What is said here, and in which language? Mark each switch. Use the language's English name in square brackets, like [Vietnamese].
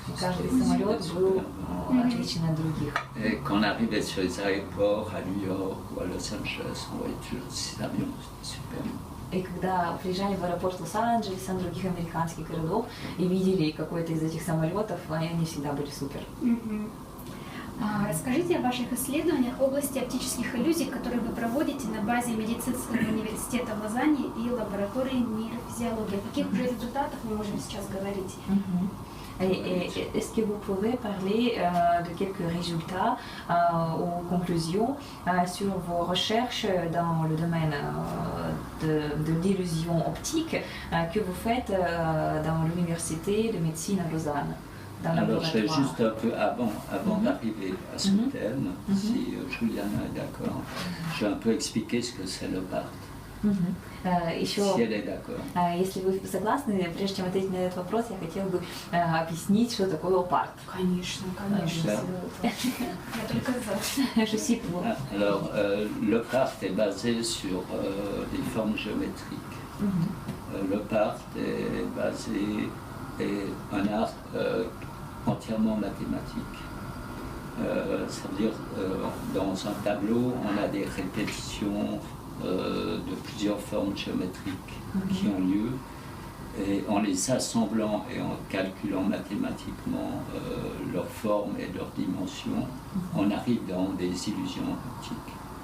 [Russian] Каждый самолет был отличный от других. [French] Quand on arrivait sur les aéroports à New York ou à Los Angeles, on voyait toujours ces avions, c'était super. [Russian] И когда приезжали в аэропорт Лос-Анджелеса, других американских городов, и видели какой-то из этих самолетов, они всегда были супер. Расскажите о ваших исследованиях в области оптических иллюзий, которые вы проводите на базе медицинского университета в Лозанне и лаборатории нейрофизиологии. О каких уже результатах мы можем сейчас говорить? [French] Est-ce que vous pouvez parler de quelques résultats ou conclusions sur vos recherches dans le domaine de l'illusion optique que vous faites dans l'université de médecine à Lausanne? Alors, je vais juste un peu avant d'arriver à ce thème, si Juliana est d'accord, je vais un peu expliquer ce que c'est l'OP-ART. [Russian] Еще, [French] si elle est d'accord. [Russian] Если вы согласны, прежде чем ответить на этот вопрос, я хотела бы объяснить, что такое оп-арт. Конечно, конечно. Я только за. [French] Alors, l'OP-ART est basé sur des formes géométriques. L'OP-ART est un art entièrement mathématique. Ça veut dire, dans un tableau, on a des répétitions de plusieurs formes géométriques qui ont lieu, et en les assemblant et en calculant mathématiquement leurs formes et leurs dimensions, on arrive dans des illusions optiques.